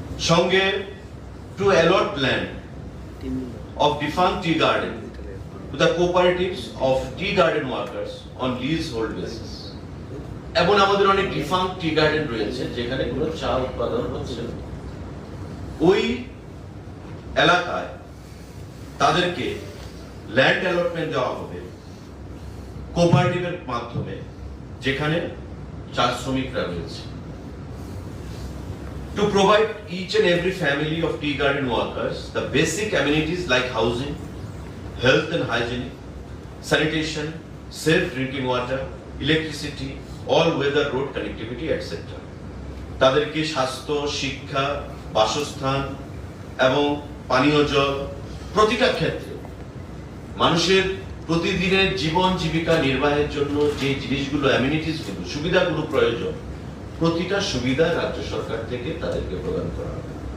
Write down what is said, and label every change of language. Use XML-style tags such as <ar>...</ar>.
<en>সঙ্গে to allot land of defunct tea garden to the cooperatives of tea garden workers on leasehold basis.</en> <bn>এবং আমাদের অনেক ডিফাঙ্ক tea garden রয়েছে যেখানে কোনো চা উৎপাদন হচ্ছে না, ওই এলাকায় তাদেরকে ল্যান্ড অ্যালটমেন্ট দেওয়া হবে কোঅপারেটিভের মাধ্যমে যেখানে চা শ্রমিকরা রয়েছে।</bn> <en>To provide each and every family of tea garden workers the basic amenities like housing, health and hygiene, sanitation, safe drinking water, electricity, all weather road connectivity etc.</en> <bn>তাদেরকে স্বাস্থ্য, শিক্ষা, বাসস্থান এবং পানীয় জল প্রতিটা ক্ষেত্রে মানুষের প্রতিদিনের জীবন জীবিকা নির্বাহের জন্য যে জিনিসগুলো অ্যামিনিটিস গুলো সুবিধাগুলো প্রয়োজন প্রতিটা সুবিধা রাজ্য সরকার থেকে তাদেরকে প্রদান করা হবে।</bn>